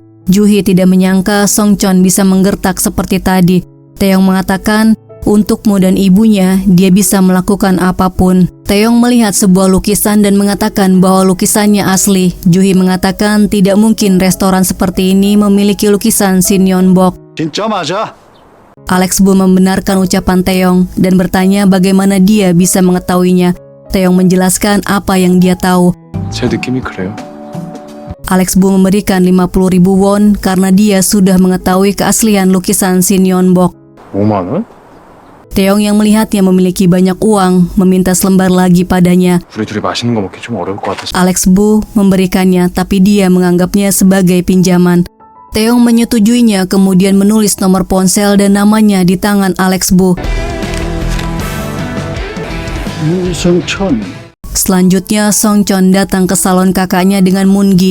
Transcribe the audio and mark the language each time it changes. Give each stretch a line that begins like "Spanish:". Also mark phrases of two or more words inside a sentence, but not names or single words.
Indonesian: Juhi tidak menyangka Songchon bisa menggertak seperti tadi. Taeyong mengatakan untukmu dan ibunya, dia bisa melakukan apapun. Taeyong melihat sebuah lukisan dan mengatakan bahwa lukisannya asli. Juhi mengatakan tidak mungkin restoran seperti ini memiliki lukisan Shin Yeon-bok.
Korean: 진짜 맞아?
Indonesian: Alex Bu membenarkan ucapan Taeyong dan bertanya bagaimana dia bisa mengetahuinya. Taeyong menjelaskan apa yang dia tahu.
Korean: 제 느낌이 그래요.
Indonesian: Alex Bu memberikan 50.000 won karena dia sudah mengetahui keaslian lukisan Shin Yeon-bok.
Korean: 5만 원?
Indonesian: Taeyong yang melihatnya memiliki banyak uang, meminta selembar lagi padanya.
Korean: 우리 둘이 맛있는 거 먹기 좀 어려울 것 같아서.
Indonesian: Alex Bu memberikannya, tapi dia menganggapnya sebagai pinjaman. Taeyong menyetujuinya, kemudian menulis nomor ponsel dan namanya di tangan Alex Bu. Selanjutnya, Songchon datang ke salon kakaknya dengan Moon-gi.